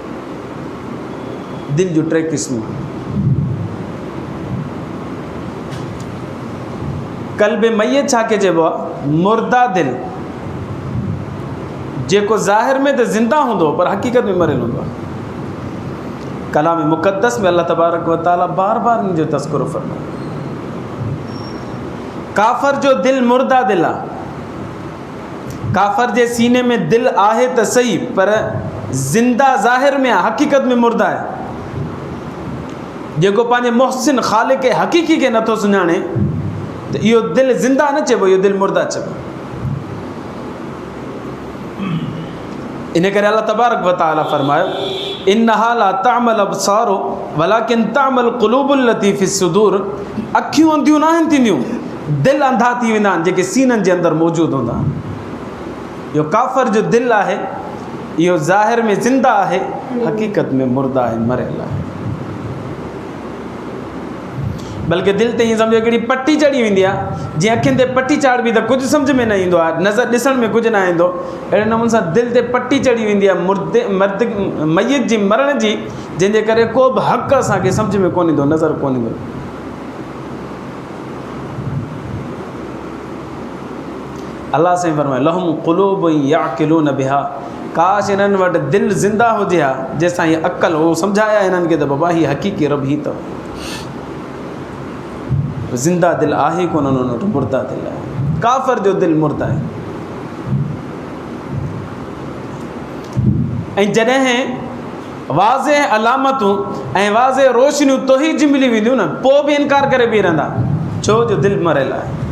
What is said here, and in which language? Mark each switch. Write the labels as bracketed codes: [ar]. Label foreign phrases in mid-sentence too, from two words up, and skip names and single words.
[sd] दिलि जूं टे क़िस्मूं। क़ल्ब मैयत छा खे चइबो आहे? मुर्दा दिलि, जेको ज़ाहिर में त ज़िंदा हूंदो पर हक़ीक़त में मरियल हूंदो आहे। कलाम मुक़द्दस में [ar] الله تبارك وتعالى [sd] बार बार इन जो तज़किरो फरमायो। काफ़र जो दिल मुर्दा दिल आहे, काफ़र जे सीने में दिल आहे त सही, पर ज़िंदा ज़ाहिर में आहे, हक़ीक़त में मुर्दा आहे। जेको पंहिंजे मुहसिन ख़ालिक हक़ीक़ी खे नथो सुञाणे त इहो दिल ज़िंदा न चइबो, इहो दिल मुर्दा चइबो। इन करे अल्लाह तबारक व तआला फरमायो [ar] فإنها لا تعمى الأبصار ولكن تعمى القلوب التي في الصدور. [sd] अखियूं अंधियूं न आहिनि थींदियूं, दिल अंधा थी वेंदा आहिनि जेके सीननि जे अंदरि मौजूदु हूंदा आहिनि। इहो काफ़र जो दिल आहे, इहो ज़ाहिर में ज़िंदा आहे, हक़ीक़त में मुर्दा आहे, मरियल आहे। बल्कि दिल ते ईअं सम्झो हिकिड़ी पटी चढ़ी वेंदी आहे, जीअं अखियुनि ते पटी चाढ़बी त कुझु सम्झ में न ईंदो आहे, नज़र ॾिसण में कुझु न ईंदो, अहिड़े नमूने सां दिल ते पटी चढ़ी वेंदी आहे मयत जी मरण जी, जंहिंजे करे को बि हक़ असांखे सम्झ में कोन ईंदो, नज़र कोन ईंदो। अल्लाह साईं फरमाए [ar] لهم قلوب يعقلون بها, [sd] काश इन्हनि वटि दिलि ज़िंदा हुजे हा जंहिंसां हीअ अक़ल हो सम्झाया हिननि खे त बाबा हीअ हक़ीक़ी रब ही अथव। ज़िंदा दिल आहे कोन, उन्हनि वटि मुर्दा दिल आहे। काफ़र जो दिल मुर्दा आहे। ऐं जॾहिं वाज़े अलामतूं ऐं वाज़े रोशनियूं तोही जी मिली वेंदियूं न, पोइ बि इनकार करे बीह रहंदा, छो जो दिलि मरियल आहे।